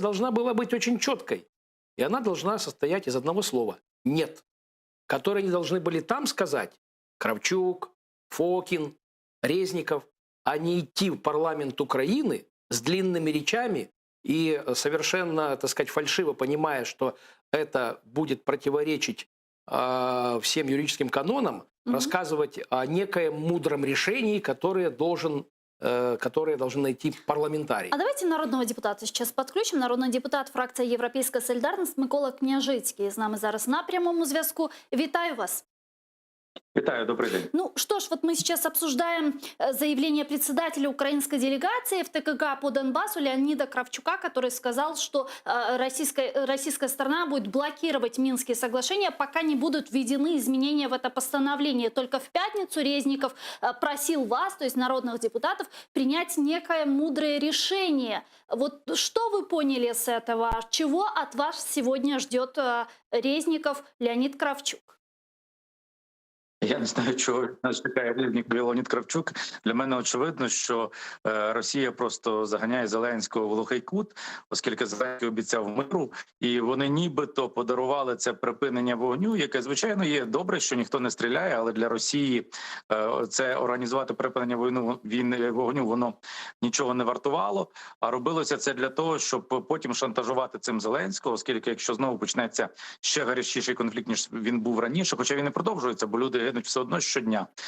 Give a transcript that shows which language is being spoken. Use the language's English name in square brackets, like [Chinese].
[Russian] должна была быть очень четкой. И она должна состоять из одного слова «нет», которое они должны были там сказать Кравчук, Фокин, Резников, а не идти в парламент Украины с длинными речами и совершенно, так сказать, фальшиво понимая, что это будет противоречить всем юридическим канонам, рассказывать о некоем мудром решении, которое должны найти парламентарий. А давайте народного депутата сейчас подключим. [Ukrainian] Народний депутат, фракція «Європейська солідарність» Микола Княжицький з нами зараз на прямому зв'язку. Вітаю вас. Витаю, [Russian] добрый день. Ну что ж, вот мы сейчас обсуждаем заявление председателя украинской делегации в ТКГ по Донбассу Леонида Кравчука, который сказал, что российская сторона будет блокировать Минские соглашения, пока не будут введены изменения в это постановление. Только в пятницу Резников просил вас, то есть народных депутатов, принять некое мудрое решение. Вот что вы поняли с этого? Чего от вас сегодня ждет Резников Леонид Кравчук? [Ukrainian] Я не знаю, чого нас чекає Леонід Кравчук. Для мене очевидно, що Росія просто заганяє Зеленського в глухий кут, оскільки Зеленський обіцяв миру, і вони нібито подарували це припинення вогню, яке, звичайно, є добре, що ніхто не стріляє, але для Росії це організувати припинення вогню, воно нічого не вартувало, а робилося це для того, щоб потім шантажувати цим Зеленського, оскільки якщо знову почнеться ще гарячіший конфлікт, ніж він був раніше, хоча він не продовжується, бо люди гинуть гинуть все одно щодня.